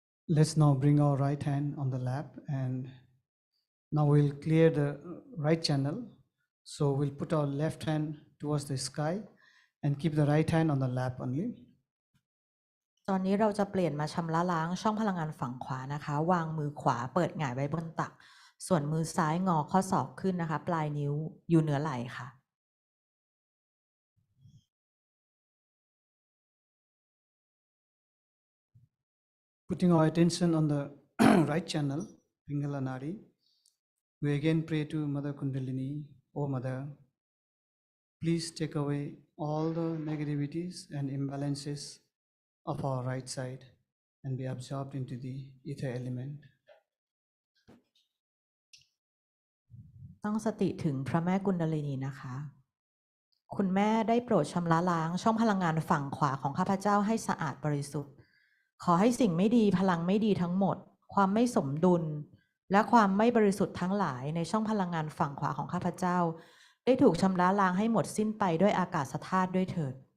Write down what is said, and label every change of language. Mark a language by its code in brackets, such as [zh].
[en] Let's now bring our right hand on the lap, and now we'll clear the right channel. So we'll put our left hand towards the sky and keep the right hand on the lap only. [th] ตอนนี้เราจะเปลี่ยนมาชำระล้างช่องพลังงานฝั่งขวานะคะวางมือขวาเปิดหงายไว้บนตักส่วนมือซ้ายงอข้อศอกขึ้นนะคะปลายนิ้วอยู่เหนือไหล่ค่ะ [en] Putting our attention on the right channel, Pingala Nadi, we again pray to Mother Kundalini, O Mother, please take away all the negativities and imbalances of our right side and be absorbed into the ether element. [th] ตั้งสติถึงพระแม่กุนดาลินีนะคะคุณแม่ได้โปรดชำระล้างช่องพลังงานฝั่งขวาของข้าพเจ้าให้สะอาดบริสุทธิ์ขอให้สิ่งไม่ดีพลังไม่ดีทั้งหมดความไม่สมดุลและความไม่บริสุทธิ์ทั้งหลายในช่องพลังงานฝั่งขวาของข้าพเจ้าได้ถูกชำระล้างให้หมดสิ้นไปด้วยอากาศธาตุด้วยเถิด